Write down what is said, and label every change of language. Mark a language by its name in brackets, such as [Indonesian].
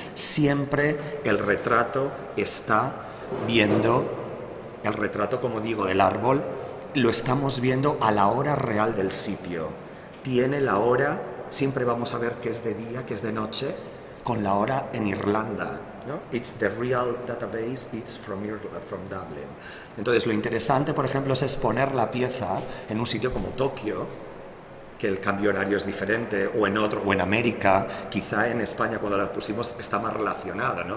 [Spanish] Siempre el retrato está viendo, el retrato, como digo, del árbol, lo estamos viendo a la hora real del sitio. Tiene la hora, siempre vamos a ver qué es de día, qué es de noche, con la hora en Irlanda, ¿no? [English] It's the real database, it's from Dublin. [Spanish] Entonces, lo interesante, por ejemplo, es exponer la pieza en un sitio como Tokio, que el cambio horario es diferente, o en otro, o en América, quizá en España cuando la pusimos está más relacionada, ¿no?